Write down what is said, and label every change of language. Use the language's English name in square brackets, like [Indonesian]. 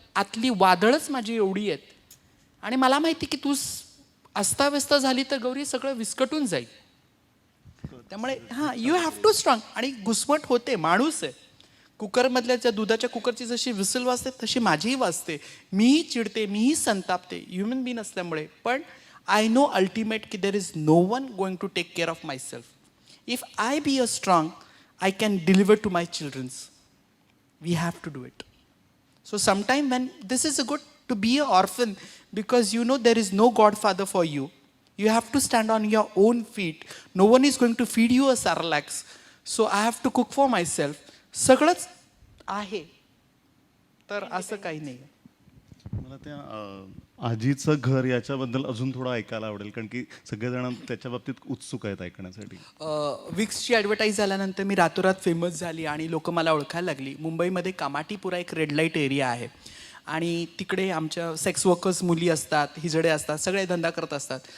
[Marathi] आतली वादळच माझी एवढी आहेत आणि मला माहिती की तू अस्ताव्यस्त झाली तर गौरी सगळं विस्कटून जाईल. त्यामुळे [English] You have to strong. [Marathi] आणि घुसमट होते, माणूस आहे. कुकरमधल्या ज्या दुधाच्या कुकरची जशी विसल वाजते तशी माझीही वाजते. मीही चिडते, मीही संतापते, ह्युमन बीन असल्यामुळे. [English] पण I know ultimate की there is no one going to take care of myself. If I be a strong, I can deliver to my children's. We have to do it. So sometime when this is a good to be an orphan because you know there is no godfather for you. You have to stand on your own feet. No one is going to feed you a Cerelac. So I have to cook for myself. [Marathi] सगळंच आहे. तर असं काही नाही. मला त्या आजीचं घर याच्याबद्दल अजून थोडं ऐकायला आवडेल, कारण की सगळेजण त्याच्या बाबतीत उत्सुक आहेत ऐकण्यासाठी. विक्सची ॲडव्हर्टाईज झाल्यानंतर मी रातोरात फेमस झाली आणि लोक मला ओळखायला लागली. मुंबईमध्ये कामाटीपुरा एक रेड लाईट एरिया आहे आणि तिकडे आमच्या सेक्स वर्कर्स मुली असतात, हिजडे असतात, सगळे धंदा करत असतात.